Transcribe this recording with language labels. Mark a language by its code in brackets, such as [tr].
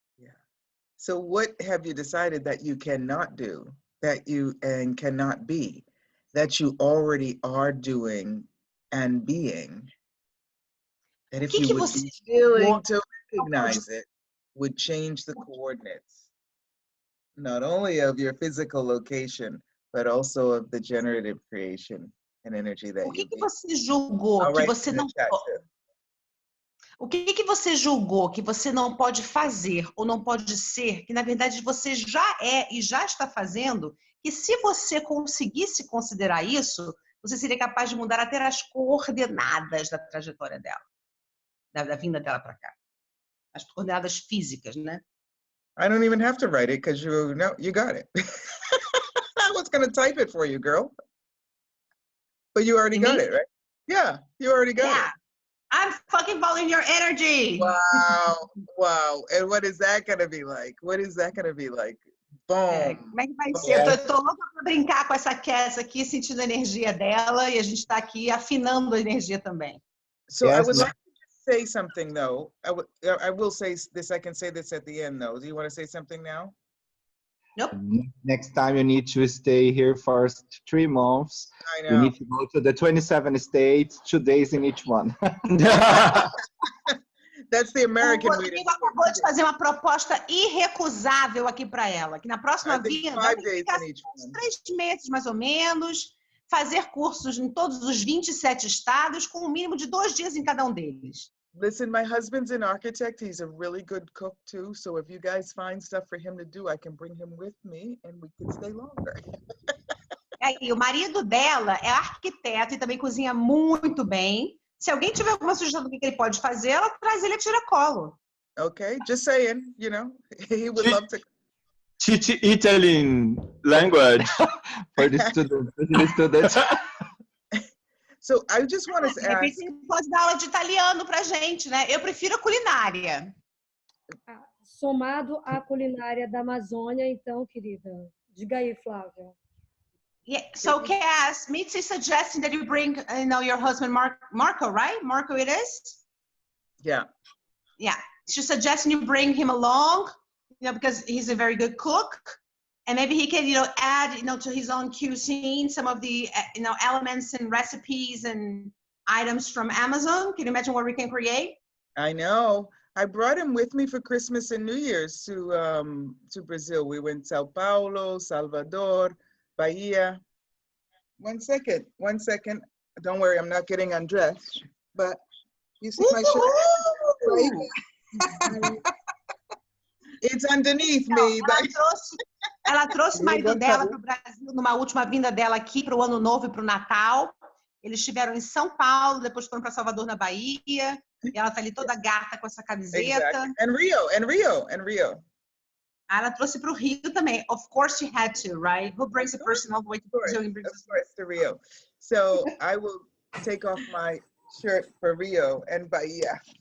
[en] Yeah. So what have you decided that you cannot do? That you cannot be, that you already are doing and being, that if you would be willing to recognize it, would change the coordinates, not only of your physical location, but also of the generative creation and energy that you be. [pt] Você julgou que você não O que você julgou que você não pode fazer ou não pode ser, que na verdade você já é e já está fazendo, que se você conseguisse considerar isso, você seria capaz de mudar até as coordenadas da trajetória dela, da vinda dela para cá. As coordenadas físicas, né? [en] I don't even have to write it because you got it. I was going to type it for you, girl. But you already got it, right? Yeah, you already got it. I'm fucking following your energy. Wow, wow. And what is that going to be like? What is that going to be like? Boom. [pt] Como é que vai ser? Eu tô louca para brincar com essa Cass aqui, sentindo a energia dela, e a gente está aqui afinando a energia também. [en] So I would like to say something though. I will say this. I can say this at the end though. Do you want to say something now? Nope. Next time you need to stay here for 3 months. I know. You need to go to the 27 states, 2 days in each one. That's the American [pt] O [en] way to [pt] Rodrigo acabou de fazer uma proposta irrecusável aqui para ela, que na próxima vinda ela tem que ficar uns 3 meses mais ou menos, fazer cursos em todos os 27 estados, com um mínimo de 2 dias em cada um deles. [en] Listen, my husband's an architect. He's a really good cook too. So if you guys find stuff for him to do, I can bring him with me and we can stay longer. [pt] E o marido dela é arquiteto e também cozinha muito bem. Se alguém tiver alguma sugestão do que ele pode fazer, ela traz ele a tiracolo. [en] Okay, just saying, you know, he would love to. Teach Italian language For the students. So I just want to [pt] De repente [en] ask. [pt] ele pode dar aula de italiano pra gente, né? Eu prefiro a culinária. Somado à culinária da Amazônia, então, querida. Diga aí, Flávia. [en] Yeah. So, Cass, Mitzi suggesting that you bring, your husband Marco, right? Marco, it is. Yeah. Yeah. She's suggesting you bring him along, because he's a very good cook, and maybe he can, add, to his own cuisine some of the, elements and recipes and items from Amazon. Can you imagine what we can create? I know. I brought him with me for Christmas and New Year's to Brazil. We went Sao Paulo, Salvador, Bahia. One second. Don't worry, I'm not getting undressed. But you see my shirt? Right? It's underneath me. [pt] Ela trouxe o marido dela para o Brasil numa última vinda dela aqui para o Ano Novo e para o Natal. Eles estiveram em São Paulo, depois foram para Salvador, na Bahia. E ela tá ali toda gata com essa camiseta. [en] Exactly. And Rio. [pt] Ela trouxe para o Rio também. [en] Of course she had to, right? Who brings a person all the way to Brazil? Of course, to Rio. So I will take off my shirt for Rio and Bahia.